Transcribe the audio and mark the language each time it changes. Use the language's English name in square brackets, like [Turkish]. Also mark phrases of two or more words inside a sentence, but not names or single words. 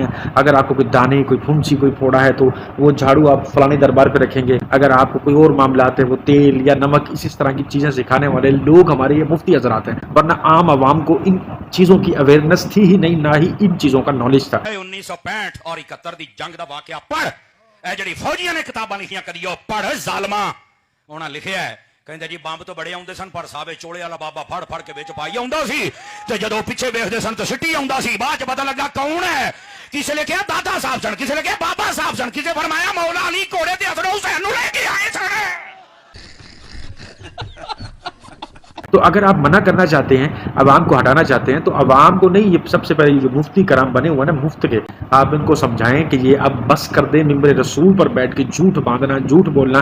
[Urdu] اگر آپ کو کوئی دانے، کوئی پھنسی، کوئی پھوڑا ہے تو وہ جھاڑو آپ فلانے دربار پہ رکھیں گے۔ اگر آپ کو کوئی اور معاملات ہے، وہ تیل یا نمک، اس طرح کی چیزیں سکھانے والے لوگ ہمارے یہ مفتی حضرات ہیں، ورنہ عام عوام کو ان چیزوں کی اویئرنس تھی ہی نہیں، نہ ہی ان چیزوں کا نالج تھا۔ [Punjabi] 1965 اور 71 دی جنگ دا واقعہ پڑھ، اے جڑی فوجیاں نے کتاباں لکھیاں کریو پڑھ ظالماں، انہاں لکھیا ہے کہندے جی بمب تو بڑے آندے سن پر صاحب چوڑے والا بابا پھڑ پھڑ کے وچ پائی آوندا سی تے جدوں پیچھے ویکھدے سن تے سٹی آوندا سی، بعد پتہ لگا کون ہے۔ کسے نے کہا دادا صاحب سن، کسے نے کہا بابا صاحب سن، کسے فرمایا مولا علی گھوڑے تے حسن حسین نوں لے کے آئے سن۔ [Urdu] تو اگر آپ منع کرنا چاہتے ہیں، عوام کو ہٹانا چاہتے ہیں، تو عوام کو نہیں، یہ سب سے پہلے جو مفتی کرام بنے ہوئے نا مفت کے، آپ ان کو سمجھائیں کہ یہ اب بس کر دیں ممبر رسول پر بیٹھ کے جھوٹ باندھنا، جھوٹ بولنا۔